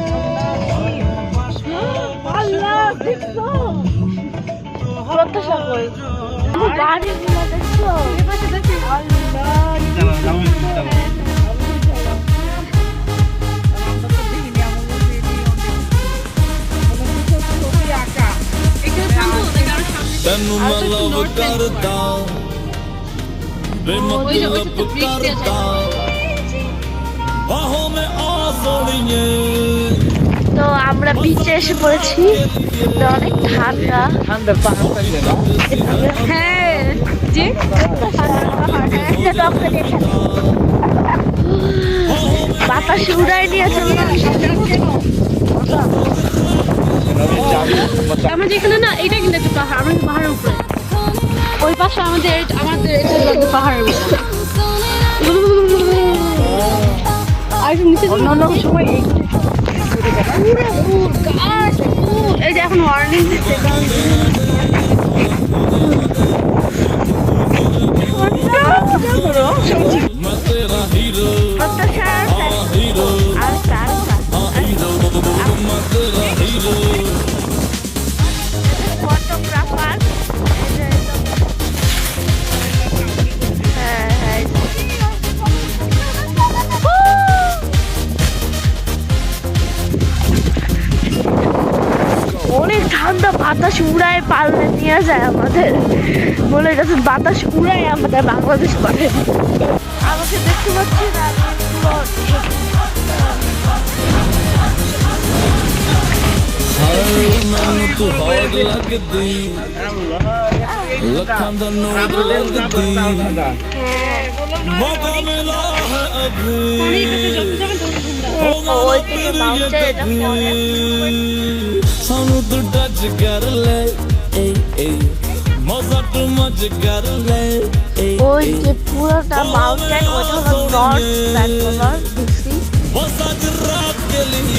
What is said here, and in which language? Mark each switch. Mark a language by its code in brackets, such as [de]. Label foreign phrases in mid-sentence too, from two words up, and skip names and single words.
[bn] আল্লাহ দেখছো প্রত্যাশা কই গাড়িগুলো দেখছো এই পাশে দেখি। [pa] ਤੈਨੂੰ ਮੈਂ ਲਵ ਕਰਦਾ ਵੇ ਮਤਲਬ ਕਰਦਾ ਬਾਹੋਂ ਮੈਂ ਆ ਸੋਣੀਏ। [bn] তো আমরা বিচে এসে পড়েছি। তো অনেক ঠান্ডা হ্যাঁ জি বাতাস উড়াই নিয়ে চলে আমরা যেখানে না এটা কিন্তু একটা পাহাড়, আমরা কিন্তু পাহাড়ের উপরে, ওই পাশে আমাদের এটা হলো পাহাড়ের উপরে। আর নিচে অন্যান্য সময় এই যে এখন ওয়ার্নিং দিচ্ছে [pa] ਮੈਂ ਤੇਰਾ ਹੀਰੋ [bn] প্রত্যাশার [pa] ਹੀਰੋ [bn] আর তার [pa] ਹੀਰੋ ਮੈਂ ਤੇਰਾ ਹੀਰো। [bn] ফটোগ্রাফার। অনেক ঠান্ডা, বাতাস উড়ায় পাল্লে নিয়ে যায় আমাদের, বলে গেছে বাতাস উড়ায় আমাদের বাংলাদেশ পারে। আমাকে দেখতে পাচ্ছি না, [pa] ਮੈਨੂੰ ਤੂੰ ਹੌਟ ਲੱਗਦੀ ਲੱਖਾਂ ਦਾ ਨੋਟ ਲੱਗਦੀ [hi] मौका मिला है अभी [bn] ওই থেকে বাউন্সে এটা [pa] ਸਾਨੂੰ ਤੂੰ ਟੱਚ ਕਰ ਲੈ ਏ ਏ ਮਜ਼ਾ ਤੂੰ ਮਜ ਕਰ ਲੈ ਏ [bn] ওই যে পুরোটা মাউন্টেন, ওটা হলো নর্থ ভ্যানকুভার ডিসি, [hi] बस आज रात के लिए